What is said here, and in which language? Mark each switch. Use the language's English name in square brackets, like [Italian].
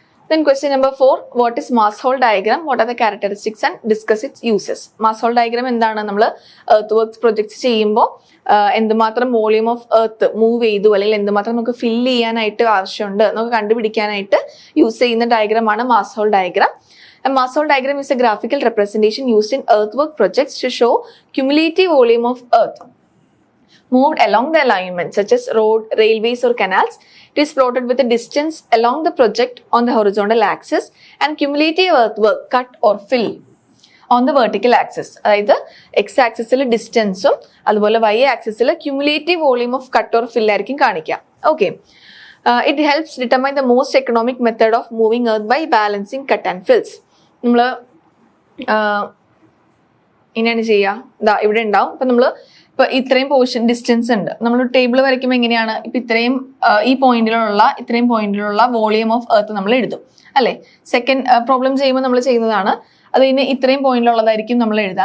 [English] Then question number 4, what is mass hole diagram? What are the characteristics and discuss its uses? Mass hole diagram [Malayalam] എന്താണ്? നമ്മൾ earth works projects ചെയ്യുമ്പോൾ എന്തുമാത്രം volume of earth move ചെയ്തു അല്ലെങ്കിൽ എന്തുമാത്രം നമുക്ക് fill ചെയ്യാനായിട്ട് ആവശ്യമുണ്ട് നമുക്ക് കണ്ടുപിടിക്കാനായിട്ട് യൂസ് ചെയ്യുന്ന ഡയഗ്രാമാണ് mass whole diagram. [English] A mass hole diagram is a graphical representation used in earthwork projects to show cumulative volume of earth moved along the alignment, such as road, railways or canals. It is plotted with a distance along the project on the horizontal axis and cumulative earthwork cut or fill on the vertical axis. [Malayalam] അതായത് X ആക്സിസിൽ ഡിസ്റ്റൻസും അതുപോലെ Y ആക്സിസിൽ cumulative volume off cut or ഫിൽ ആയിരിക്കും കാണിക്കുക. Okay. [English] It helps determine the most economic method of moving earth by balancing cut and fills. [Malayalam] നമ്മൾ ഇങ്ങനെയാണ് ചെയ്യുക. ഇതാ ഇവിടെ ഉണ്ടാവും. ഇപ്പം നമ്മൾ ഇപ്പൊ ഇത്രയും പോർഷൻ ഡിസ്റ്റൻസ് ഉണ്ട്. നമ്മൾ ടേബിൾ വരയ്ക്കുമ്പോൾ എങ്ങനെയാണ് ഇപ്പൊ ഇത്രയും ഇത്രയും പോയിന്റിലുള്ള വോളിയം ഓഫ് എർത്ത് നമ്മൾ എഴുതും അല്ലെ. സെക്കൻഡ് പ്രോബ്ലം ചെയ്യുമ്പോൾ നമ്മൾ ചെയ്യുന്നതാണ്. അത് ഇനി ഇത്രയും പോയിന്റിലുള്ളതായിരിക്കും നമ്മൾ എഴുതുക.